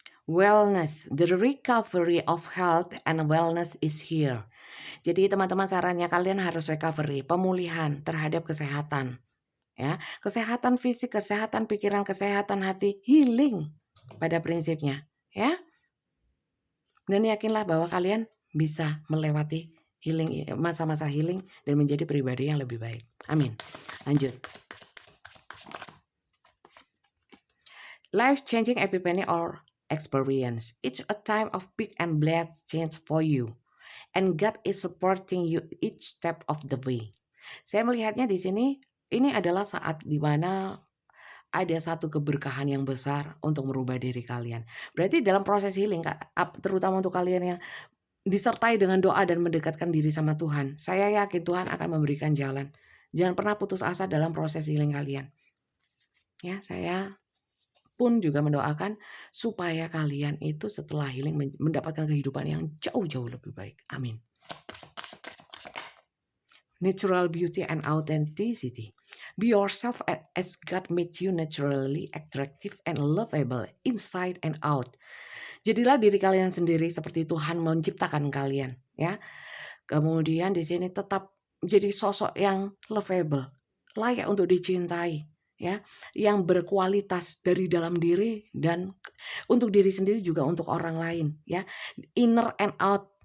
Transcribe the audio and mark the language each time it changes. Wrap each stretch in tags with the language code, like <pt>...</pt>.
<en>Wellness, the recovery of health and wellness is here.</en> <id>Jadi teman-teman sarannya kalian harus recovery, pemulihan terhadap kesehatan. Ya, kesehatan fisik, kesehatan pikiran, kesehatan hati, healing pada prinsipnya, ya. Dan yakinlah bahwa kalian bisa melewati healing, masa-masa healing dan menjadi pribadi yang lebih baik. Amin. Lanjut.</id> <en>Life changing epiphany or experience. It's a time of big and blessed change for you. And God is supporting you each step of the way.</en> <id>Saya melihatnya di sini, ini adalah saat di mana ada satu keberkahan yang besar untuk merubah diri kalian. Berarti dalam proses healing, terutama untuk kalian yang disertai dengan doa dan mendekatkan diri sama Tuhan, saya yakin Tuhan akan memberikan jalan. Jangan pernah putus asa dalam proses healing kalian. Ya, saya pun juga mendoakan supaya kalian itu setelah healing mendapatkan kehidupan yang jauh-jauh lebih baik. Amin.</id> <en>Natural beauty and authenticity. Be yourself as God made you naturally attractive and lovable inside and out.</en> <id>Jadilah diri kalian sendiri seperti Tuhan menciptakan kalian, ya. Kemudian di sini tetap jadi sosok yang lovable, layak untuk dicintai, ya, yang berkualitas dari dalam diri dan untuk diri sendiri juga untuk orang lain, ya.</id> <en>Inner and out.</en>